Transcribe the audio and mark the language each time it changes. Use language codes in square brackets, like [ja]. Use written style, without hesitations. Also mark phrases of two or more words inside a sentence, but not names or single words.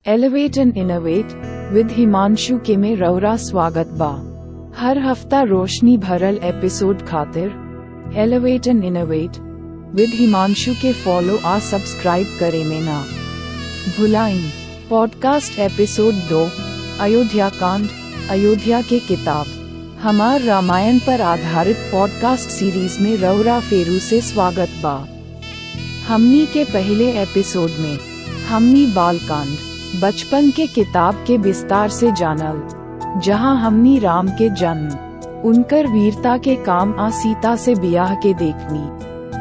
[bho] एलिवेट एंड इनोवेट विद हिमांशु के में रौरा स्वागत बा। हर हफ्ता रोशनी भरल एपिसोड खातिर एलिवेट एंड इनोवेट विद हिमांशु के फॉलो आ सब्सक्राइब करे में ना भुलाइन। [en] podcast episode [bho] 2 अयोध्या कांड, अयोध्या के किताब। हमार रामायण पर आधारित [en] podcast series [bho] में रौरा फेरू से स्वागत बा। हमनी के पहले एपिसोड में हमनी बालकांड बचपन के किताब के विस्तार से जानल, जहां हमनी राम के जन्म, उनकर वीरता के काम आ सीता से ब्याह के देखनी।